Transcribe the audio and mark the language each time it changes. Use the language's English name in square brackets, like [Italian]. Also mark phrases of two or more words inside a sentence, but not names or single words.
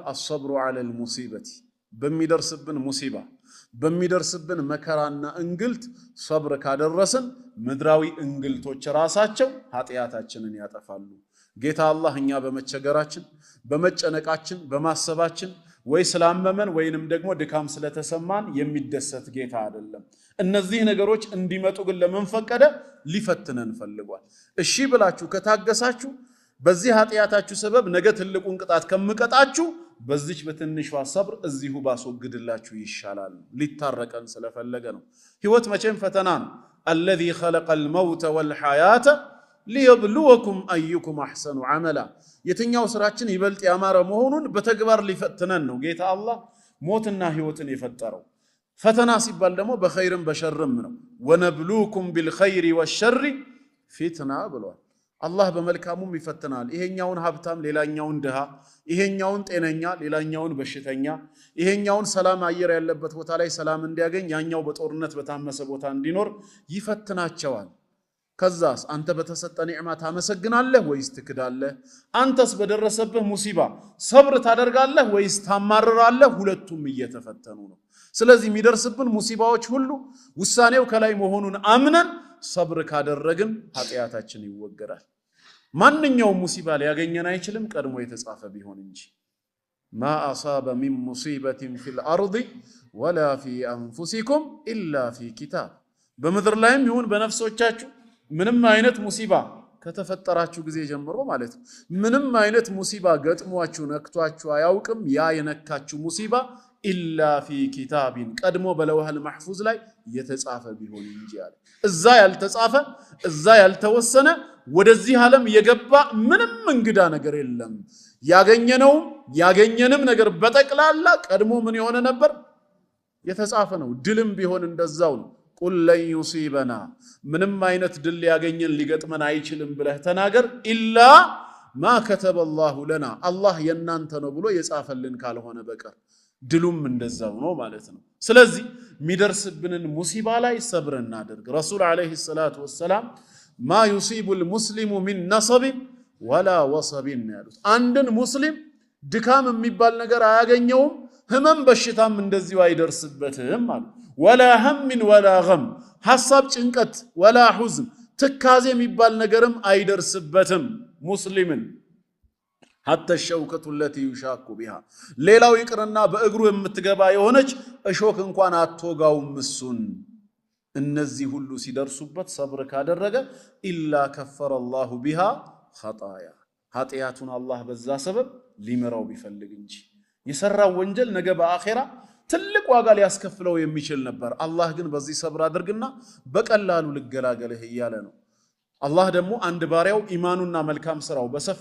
[Arabic] الصبر على المصيبة፣ [Amharic] በሚደርስብን ሙሲባ በሚደርስብን መከራና እንግልት ሰብር ካደረስን ምድራዊ እንግልቶች ራሳቸው ኃጢአታችንን ያጠፋሉ። ጌታ አላህ እኛ በመቸገራችን በመጨነቃችን በማሰባችን ወይ ስላመመን ወይንም ደግሞ ድካም ስለተሰማን የሚደሰት ጌታ አይደለም። እነዚህ ነገሮች እንዲመጡ ግን ለምን ፈቀደ? ሊፈትነን ፈልጓል። እሺ ብላችሁ ከታገሳችሁ በዚህ ኃጢአታችሁ ሰበብ ነገ ትልቁን ቅጣት ከምቀጣችሁ በዚች በትንሿ ሰብር እዚሁ ባስወግድላችሁ ይሻላል ሊታረቀን ስለፈለገ ነው ህይወት መቼም ፈተና ነው [Arabic] الذي خلق الموت والحياه ليبلوكم ايكم احسن عملا [Amharic] የትኛው ስራችን ይበልጥ ያማረ መሆኑን በተግባር ሊፈትነን ነው ጌታ አላህ ሞትና ህይወትን የፈጠረው ፈተና ሲባል ደግሞ በኸይርም በሸርም ነው [Arabic] ونبلوكم بالخير والشر فتنة [Amharic] ብሏል አላህ በመልካሙም ይፈትናል ይሄኛውን ሀብታም ሌላኛውን ድሃ ይሄኛውን ጤነኛ ሌላኛውን በሽተኛ ይሄኛውን ሰላም አየር ያለበት ቦታ ላይ ሰላም እንዲያገኝ ያኛው በጦርነት በታመሰ ቦታ እንዲኖር ይፈትናቸዋል ከዛስ አንተ በተሰጠ ኒዕማ ታመሰግናለህ ወይስ ትክዳለህ አንተስ በደረሰብህ ሙሲባ ሰብር ታደርጋለህ ወይስ ታማርራለህ ሁለቱም እየተፈተኑ ነው ስለዚህ የሚደርስብን ሙሲባዎች ሁሉ ውሳኔው ከላይ መሆኑን አምነን ሰብር ካደረግን ኃጢያታችን ይወገዳል ማንኛውም ሙሲባ ሊያገኘን አይችልም ቀድሞ የተጻፈ ቢሆን እንጂ [Arabic] ما اصاب من مصيبه في الارض ولا في انفسكم الا في كتاب [Amharic] በመድር ላይም ይሁን በነፍሶቻችሁ ምንም አይነት ሙሲባ ከተፈጠራችሁ ጊዜ ጀምሮ ማለት ነው ምንም አይነት ሙሲባ ገጥሟችሁ ነክቷችሁ አያውቅም ያ የነካችሁ ሙሲባ [Arabic] إلا في كتاب [Amharic] ቀድሞ [Arabic] باللوح المحفوظ [Amharic] ላይ የተጻፈ ቢሆን እንጂ አለ እዛ ያልተጻፈ እዛ ያልተወሰነ ወደዚህ ዓለም የገባ ምንም እንግዳ ነገር የለም ያገኘንም ነገር በጠቅላላ ቀድሞ ምን የሆነ ነበር የተጻፈ ነው ድልም ቢሆን እንደዛው ነው [Arabic] قل لن يصيبنا [Amharic] ምንም አይነት ድል ያገኘን ሊገጥመን አይችልም ብለህ ተናገር [Arabic] إلا ما كتب الله لنا [Amharic] አላህ የናንተ ነው ብሎ የጻፈልን ካልሆነ በቀር ድሉም እንደዛው ነው ማለት ነው ስለዚህ ሚደርስብንን ሙሲባ ላይ ሰብር እናድርግ [Arabic] رسول عليه الصلاة والسلام ما يصيب المسلم من نصب ولا وصب [Amharic] ያሉት አንድን ሙስሊም ድካም የሚባል ነገር አያገኘውም ህመም በሽታም እንደዚሁ አይደርስበትም ማለት [Arabic] ولا هم ولا غم [Amharic] ሐሳብ ጭንቀት [Arabic] ولا حزن [Amharic] ትካዜ የሚባል ነገርም አይደርስበትም ሙስሊምን [Arabic] حتى الشوكة التي يشاك بها [Amharic] ሌላው ይቅርና በእግሩ የምትገባ የሆነች እሾክ እንኳን አትወጋውም እሱን እነዚህ ሁሉ ሲደርሱበት ሰብር ካደረገ [Arabic] إلا كفر الله بها خطايا [Amharic] ኃጢያቱን አላህ በዛ ሰበብ ሊመራው ቢፈልግ እንጂ የሰራው ወንጀል ነገ በአኺራ ትልቅ ዋጋ ሊያስከፍለው የሚችል ነበር አላህ ግን በዚህ ሰብር አድርግና በቀላሉ ልገላገልህ ይያለ ነው አላህ ደግሞ አንድ ባሪያው ኢማኑና መልካም ስራው በሰፋ